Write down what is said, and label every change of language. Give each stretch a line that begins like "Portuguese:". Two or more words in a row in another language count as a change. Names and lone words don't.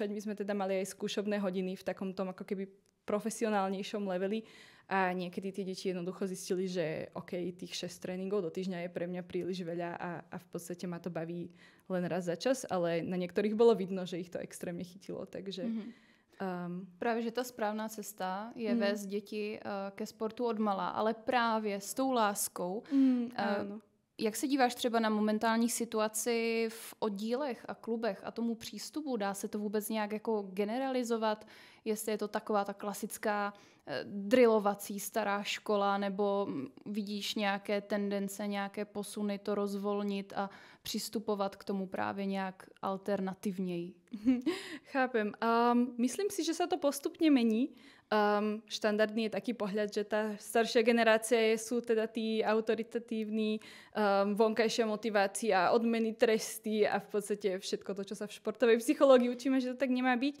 Slovak: My sme teda mali aj skúšobné hodiny v takom tom ako keby profesionálnejšom leveli a niekedy tie deti jednoducho zistili, že OK, tých 6 tréningov do týždňa je pre mňa príliš veľa a v podstate ma to baví len raz za čas, ale na niektorých bolo vidno, že ich to extrémne chytilo, takže...
Czech: Právě, že ta správná cesta je vést děti ke sportu odmala, ale právě s tou láskou.
Slovak: Áno.
Czech: Jak se díváš třeba na momentální situaci v oddílech a klubech a tomu přístupu? Dá se to vůbec nějak jako generalizovat? Jestli je to taková ta klasická drillovací stará škola, nebo vidíš nějaké tendence, nějaké posuny to rozvolnit a přistupovat k tomu právě nějak alternativněji?
Slovak: Chápem. Myslím si, že sa to postupne mení. Štandardný je taký pohľad, že tá staršia generácia sú teda tí autoritatívni, vonkajšia motivácia, odmeny, tresty a v podstate všetko to, čo sa v športovej psychológii učíme, že to tak nemá byť.